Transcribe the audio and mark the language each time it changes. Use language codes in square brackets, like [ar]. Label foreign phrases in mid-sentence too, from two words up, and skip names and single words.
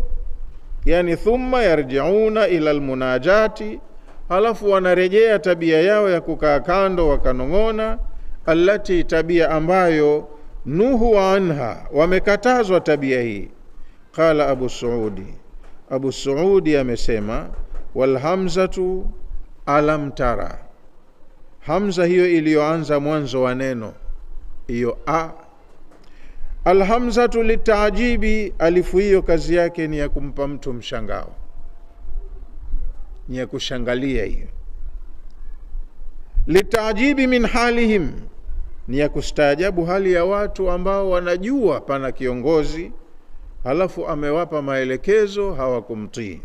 [sw] Yani [ar] ثم يرجعون إلى المناجاة, [sw] halafu wanarejea tabia yao ya kukaa kando wakanong'ona, allati, tabia ambayo [ar] نهوا عنها, [sw] wamekatazwa tabia hii. Qala Abu Suudi amesema, [ar] والهمزة ألم تر, [sw] hamza hiyo iliyoanza mwanzo wa neno hiyo a, [ar] الهمزة للتعجب, [sw] alifu hiyo kazi yake ni ya kumpa mtu mshangao, ni ya kushangalia hiyo. [ar] للتعجب من حالهم, [sw] ni ya kustaajabu hali ya watu ambao wanajua pana kiongozi halafu amewapa maelekezo hawakumtii.